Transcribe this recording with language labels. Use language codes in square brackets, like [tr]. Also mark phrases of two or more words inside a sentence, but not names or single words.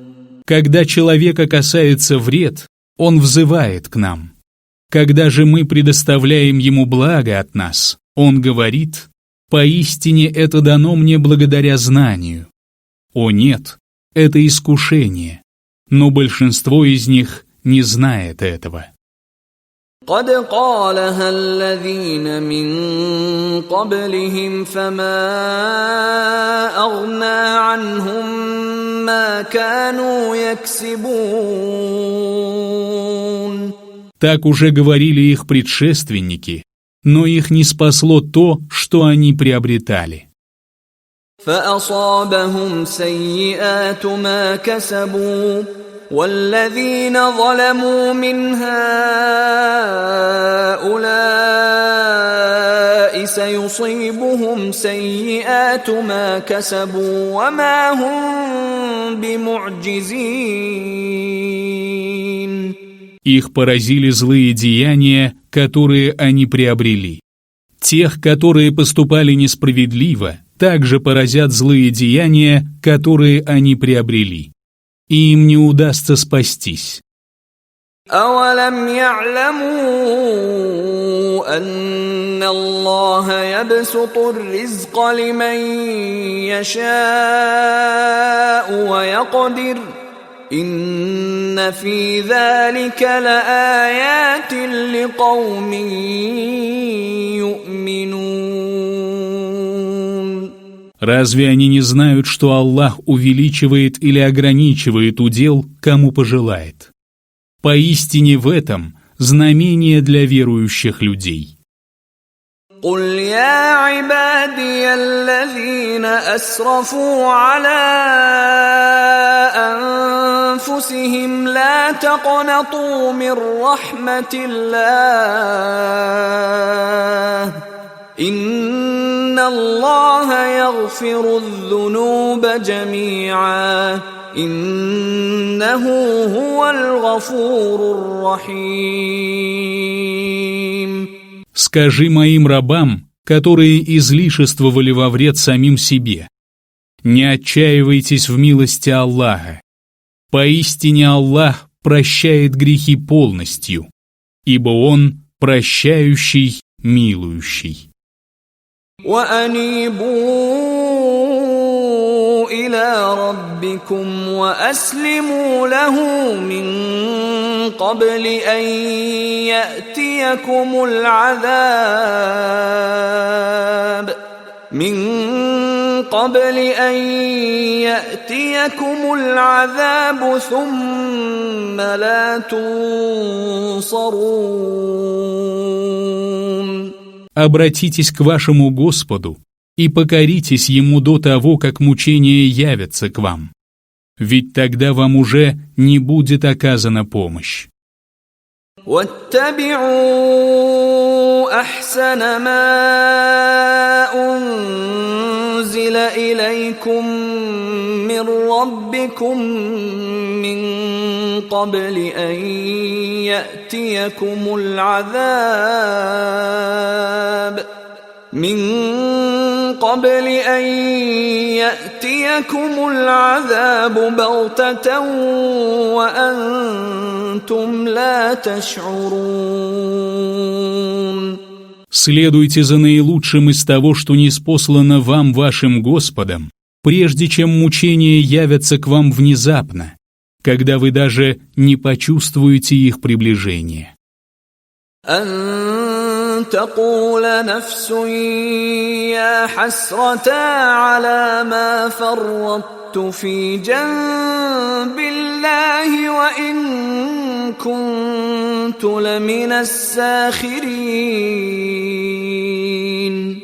[ru] Когда человека касается вред, он взывает к нам. Когда же мы предоставляем ему благо от нас, он говорит: «Поистине это дано мне благодаря знанию». О нет, это искушение, но большинство из них не знает этого. [ar] قد قالها الذين من قبلهم فما أغنى عنهم ما كانوا يكسبون. [ru] Так уже говорили их предшественники, но их не спасло то, что они приобретали. [ar] فأصابهم سيئات ما كسبوا والذين ظلموا من هؤلاء سيصيبهم سيئات ما كسبوا وما هم بمعجزين. [ru] Их поразили злые деяния, которые они приобрели. Тех, которые поступали несправедливо, также поразят злые деяния, которые они приобрели. И им не удастся спастись. [ar] أَوَلَمْ يَعْلَمُوا أَنَّ اللَّهَ يَبْسُطُ الرِّزْقَ لِمَن يَشَاءُ وَيَقْدِرُ إِنَّ فِي ذَلِكَ لَآيَاتٍ لِقَوْمٍ يُؤْمِنُونَ. [ru] Разве они не знают, что Аллах увеличивает или ограничивает удел, кому пожелает? Поистине в этом знамение для верующих людей. [ar] قل يا عبادي الذين أسرفوا على أنفسهم لا تقنطوا من رحمة الله إن الله يغفر الذنوب جميعا إنه هو الغفور الرحيم. [ru] Скажи моим рабам, которые излишествовали во вред самим себе: не отчаивайтесь в милости Аллаха. Поистине Аллах прощает грехи полностью, ибо Он прощающий, милующий. [ar] وأنيبوا إلى ربكم وأسلموا له من قبل أن يأتيكم العذاب ثم لا تنصرون. [ru] Обратитесь к вашему Господу и покоритесь Ему до того, как мучения явятся к вам. Ведь тогда вам уже не будет оказана помощь. [ar] واتبعوا أحسن ما أنزل إليكم من ربكم من قبل أن يأتيكم العذاب بغتة وأنتم لا تشعرون. [ru] Следуйте за наилучшим из того, что ниспослано вам вашим Господом, прежде чем мучения явятся к вам внезапно, когда вы даже не почувствуете их приближения. [ar] أن تقول نفس يا حسرة على ما فرطت في جنب الله وإن كنت لمن الساخرين.